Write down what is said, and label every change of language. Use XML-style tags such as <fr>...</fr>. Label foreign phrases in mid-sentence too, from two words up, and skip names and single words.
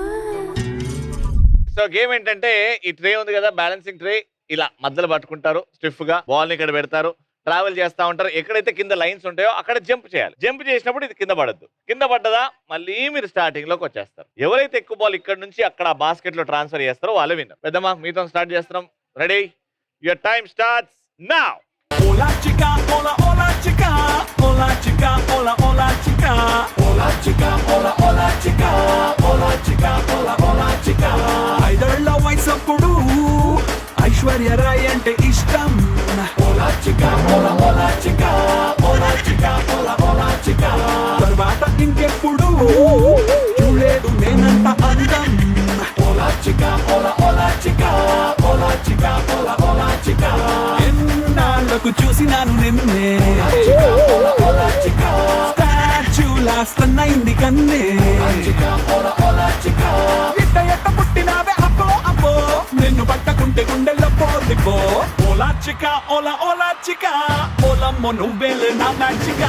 <te>సో గేమ్ ఏంటంటే, ఈ ట్రే ఉంది కదా,</te> <en>balancing tray,</en> <te>ఇలా మధ్యలో పట్టుకుంటారు, స్టిఫ్ గా బాల్ ని ఇక్కడ పెడతారు, ట్రావెల్ చేస్తా ఉంటారు. ఎక్కడైతే కింద లైన్స్ ఉంటాయో అక్కడ జంప్ చేయాలి. జంప్ చేసినప్పుడు ఇది కింద పడద్దు, కింద పడ్డదా మళ్ళీ మీరు స్టార్టింగ్ లోకి వచ్చేస్తారు. ఎవరైతే ఎక్కువ బాల్ ఇక్కడ నుంచి అక్కడ బాస్కెట్ లో ట్రాన్స్ఫర్ చేస్తారో వాళ్ళే విన్నర్. పెద్దమ్మా మీతో స్టార్ట్ చేస్తున్నాం.</te> <en>ready, your time starts now.</en> <es>Hola chica, hola hola chica, hola chica, hola hola chica, hola chica, hola hola chica, hola chica, hola hola chica.</es> <te>ఐదళ్ళ వయసప్పుడు ఐశ్వర్య రాయ్ అంటే ఇష్టం.</te> <es>hola chica, hola hola chica, hola chica, hola hola chica.</es> <te>తర్వాత ఇంకెప్పుడు చూడలేదు నేనంత అందం.</te> <es>hola chica, hola hola chica, hola chica, hola hola chica.</es> <te>ఎన్నాళ్ళకు చూసినాను నిన్నే, స్టాచ్యూలా స్టన్నైంది కన్నే. ఇట్ట ఎట్ట పుట్టినావే అబ్బో అబ్బో, నిన్ను పట్టకుంటే గుండెల్లో పోలిపో.</te> <es>hola chica hola hola chica,</es> <te>ఓలమ్మో నువ్వేలే నా మ్యాచిక.</te>